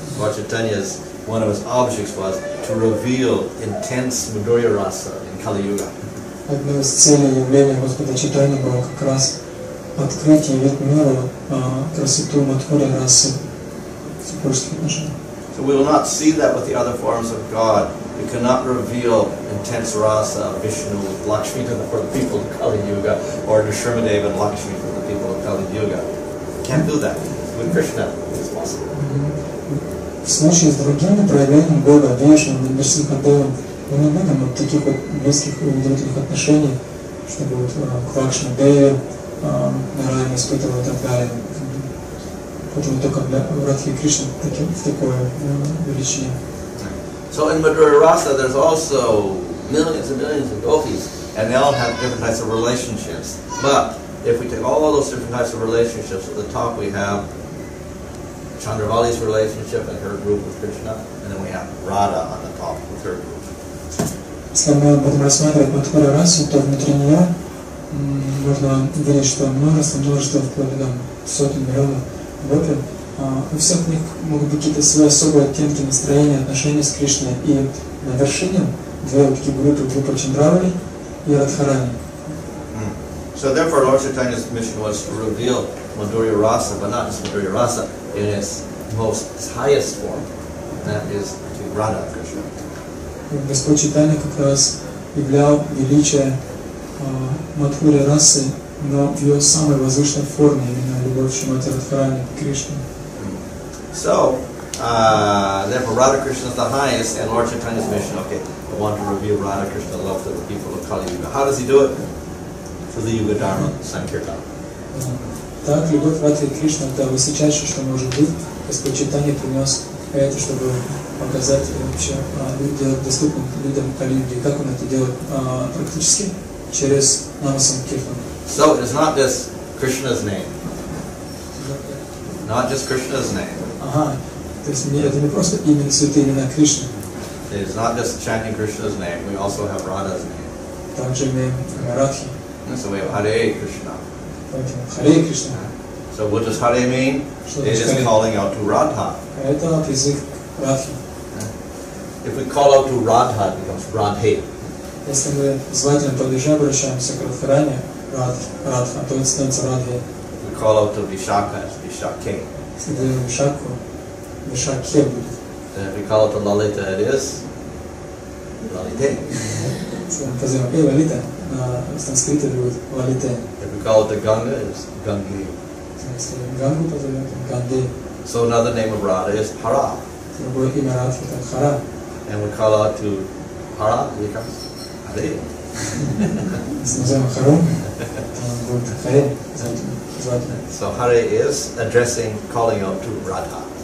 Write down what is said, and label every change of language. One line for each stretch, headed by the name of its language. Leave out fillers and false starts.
English: Lord Chaitanya's one of his objects was to reveal intense madhurya rasa in Kali Yuga.
Russian: Одной из целей явления Господа Чайтаньи было как раз открыть и явить миру красоту Мадхурья расы супружеских отношений.
English: So we will not see that with the other forms of God. We cannot reveal intense rasa of Vishnu with Lakshmi for the people of Kali Yuga, or Nrsimhadev and Lakshmi for the people of Kali Yuga. Can't do that. With Krishna, it's possible.
Russian: В случае с другими проявлениями Бога, Вишну, Нрсимхадевом, мы не видим вот таких вот близких и удивительных отношений, чтобы вот к Лакшми-деве Нараяна испытывал и так далее. Поэтому только для Радхи и Кришны в такое величине.
English: So in Madhurya Rasa, there's also millions and millions of gopis, and they all have different types of relationships. But if we take all those different types of relationships, at the top we have Chandravali's relationship and her group with Krishna, and then we have Radha on the top with her group.
Russian: Если мы будем рассматривать Мадхурья расу, то внутри нее можно видеть, что множество, вплоть до сотен миллионов гопи. У всех них могут быть какие-то свои особые оттенки настроения, отношения с Кришной. И на вершине две вот такие группы, группа Чандравали и Радхарани.
English: So therefore, Lord Chaitanya's mission was to reveal Madhurya Rasa, but not just Madhurya Rasa, in its highest form, and that is to Radha Krishna.
Russian: Господь Чайтанья как раз являл величие Мадхурья расы, но в ее самой возвышенной форме, именно любовь Шримати Радхарани к Кришне.
English: So, therefore Radha Krishna is the highest, and Lord Chaitanya's mission, okay, I want to reveal Radha Krishna love to the people of Kali Yuga. How does he do it? Through the Yuga Dharma Sankirtan.
Russian: Так, любовь Радхи и Кришны — это высочайшее, что может быть. Господь Чайтанья принес это, чтобы показать вообще, делать доступным людям Кали Юги. Как он это делает? Практически через Нама Санкиртан.
English: So it's not just Krishna's name. Not just Krishna's name.
Russian: Ага, то есть это не просто имя, святые имена Кришны.
English: It's not just chanting Krishna's name, we also have Radha's name.
Russian: Также имеем Радхи.
English: So we have Hare Krishna.
Russian: Харе Кришна.
English: So what does Hare mean? It is calling out to Radha.
Russian: Это призыв к Радхи.
English: If we call out to Radha, it becomes Radhe.
Russian: Если мы звательным падежи обращаемся к Радхаране, Радха, то это становится Радхе.
English: We call out to Vishaka, it's Vishake.
Russian: Если говорим Вишаку, Вишаке будет.
English: And if we call out to Lalita, it is Lalite.
Russian: Если мы позовем Эй, Лалита, на санскрите это будет Лалите.
English: If we call it to Ganga, it's Gangi.
Russian: Если Гангу позовем, то Ганде.
English: So another name of Radha is Hara.
Russian: Другое имя Радхи это Хара.
English: And we call out to Hara, it becomes Hare.
Russian: Если назовем Хару, то будет Харе, звательно.
English: So Hare is addressing, calling out to Radha.